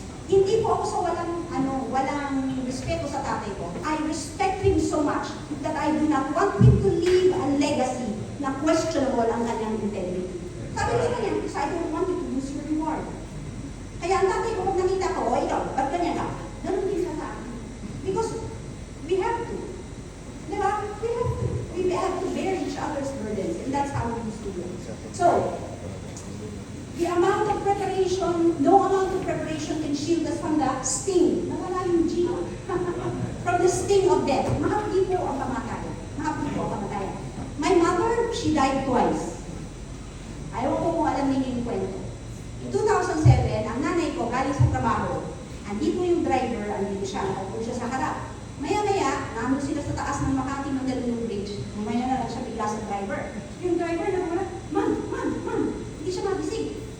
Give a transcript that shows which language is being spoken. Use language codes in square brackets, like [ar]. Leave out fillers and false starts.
[tl] Hindi po ako sa walang respeto sa tatay ko. [en] I respect him so much that I do not want him to leave a legacy [tl] na questionable ang kanyang integrity. Sabi ko sa kanya, [en] because I don't want you to lose your reward. [tl] Kaya ang tatay ko, pag nakita ko, ikaw, ba't ganyan ka? Ganun din siya sa akin. [en] Because we have to. [tl] Diba? [en] We have to bear each other's burdens. And that's how we used to do it. So, the amount of preparation, no amount of preparation can shield us from the sting. [tl] Nawala yung G. [en] From the sting of death. [tl] Mahapdi po ang kamatayan. Mahapdi po ang kamatayan. [en] My mother, she died twice. [tl] Ayaw ko kung alam ninyo yung kwento. [en] In 2007, [tl] ang nanay ko galing sa trabaho. Andito yung driver, andito siya, nakaupo siya sa harap. Maya-maya, nandun sila sa taas ng Makati Mandaluyong Bridge. Mamaya na lang siya bigla sa driver. Yung driver na wala, man, hindi siya magising.